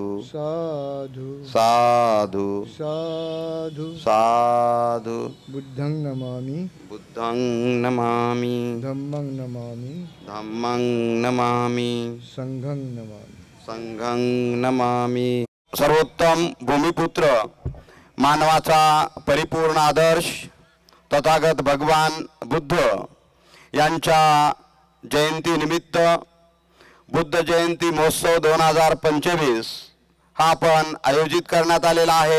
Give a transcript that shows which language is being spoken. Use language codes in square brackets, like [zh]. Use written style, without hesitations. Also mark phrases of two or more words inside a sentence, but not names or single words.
[pi] साधु साधु साधु साधु। बुद्धं नमामि, बुद्धं नमामि, धम्मं नमामि, धम्मं नमामि, संघं नमामि, संघं नमामि। [mr] सर्वोत्तम भूमिपुत्र, मानवाचा परिपूर्ण आदर्श तथागत भगवान बुद्ध यांच्या जयंतीनिमित्त बुद्ध जयंती महोत्सव 2025 हा आपण आयोजित करण्यात आलेला आहे।